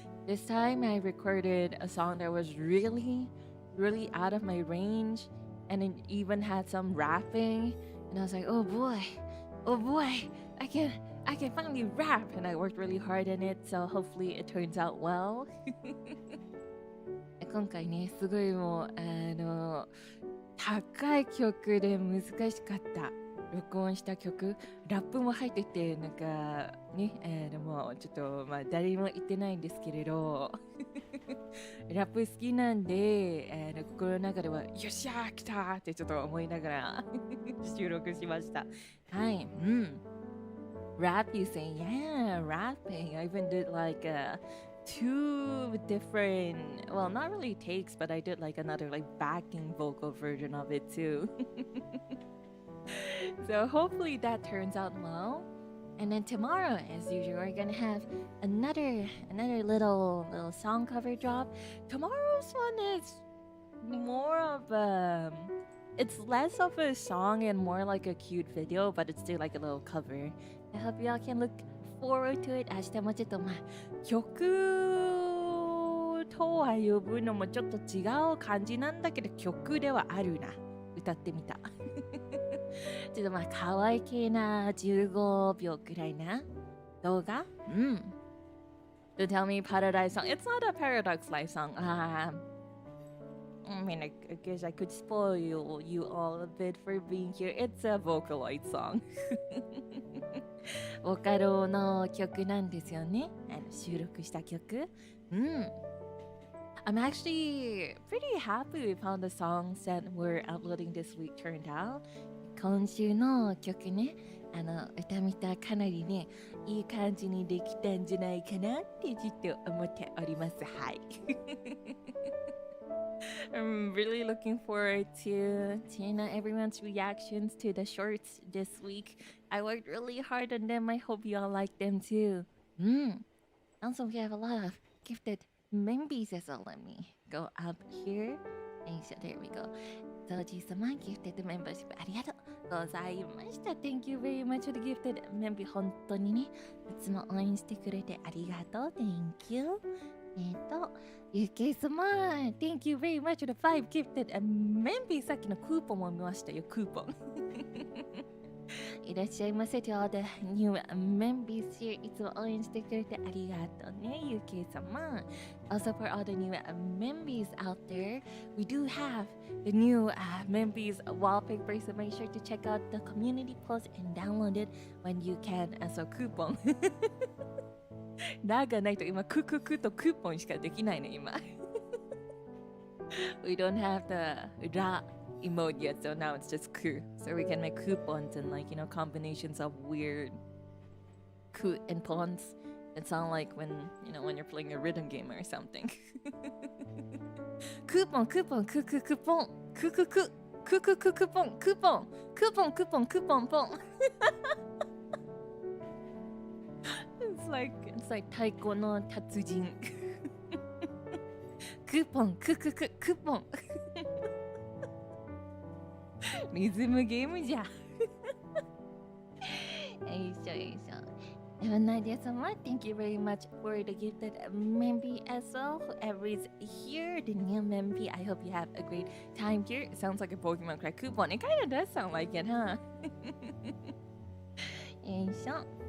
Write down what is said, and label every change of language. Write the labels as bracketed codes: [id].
[en] This time I recorded a song that was really out of my range, and it even had some rapping, and I was like, oh boy, I can finally rap, and I worked really hard on it, so hopefully it turns out well. [ja] 今回ね、すごいもう高い曲で難しかった。録音した曲、ラップも入ってて、なんかね、でもちょっとまあ誰も言ってないんですけれどラップ好きなんで、心の中ではよっしゃー来たーってちょっと思いながら収録しました。 [en] はい、Rap, you say? Yeah, rapping. I even did like two different, well, not really takes, but I did like another like backing vocal version of it too. So hopefully that turns out well. And then tomorrow, as usual, we're gonna have another little song cover drop. Tomorrow's one is more of it's less of a song and more like a cute video, but it's still like a little cover. I hope y'all can look forward to it. [ja] 明日もちょっとまあ曲とは呼ぶのもちょっと違う感じなんだけど曲ではあるな。歌ってみた。ちょっとまあ可愛いな15秒くらいな動画 [en] To tell me Paradise song. It's not a Paradox Life song. I mean, I guess I could spoil you all a bit for being here. It's a Vocaloid song. [ja] ボカロの曲なんですよね。収録した曲。 [en] I'm actually pretty happy with how the songs that we're uploading this week turned out. [ja] 今週の曲ね、歌見たかなりね、いい感じにできたんじゃないかなってちょっと思っております。はい。 [en] I'm really looking forward to everyone's reactions to the shorts this week. I worked really hard on them. I hope you all like them too. Also, we have a lot of gifted members as well. Let me go up here. And so there we go. [ja] 当時様 gifted membership ありがとうございました。 [en] Thank you very much for the gifted membership. [ja] 本当にね、いつも応援してくれてありがとう。 [en] Thank you. UK 様 Thank you very much for the 5 gifted members. [ja] さっきのクーポンも見ましたよ、クーポン。いらっしゃいませ。 [en] To all the new members here. [ja] いつも応援してくれてありがとうね、UK 様。 [en] Also for all the new members out there, we do have the new members wallpaper, so make sure to check out the community post and download it when you can. So クーポン。 [ja] ラがないと今クククとクーポンしかできないね今。 [en] We don't have the ラ emote yet, so now it's just ku. So we can make coupons and like, combinations of weird ku and pons. It sounds like when you're playing a rhythm game or something. Coupon, coupon, coupon, coupon, coupon, coupon, coupon, coupon, coupon, coupon, pon. It's like 太鼓の達人。 [ja] クーポンクーポンリズムゲームじゃよいしょよいしょ。 [en] Nadia Sama, thank you very much for the gifted member as well. Whoever is here, the new member, I hope you have a great time here. It sounds like a Pokemon card coupon. It kind of does sound like it, huh? [ja] よいしょ。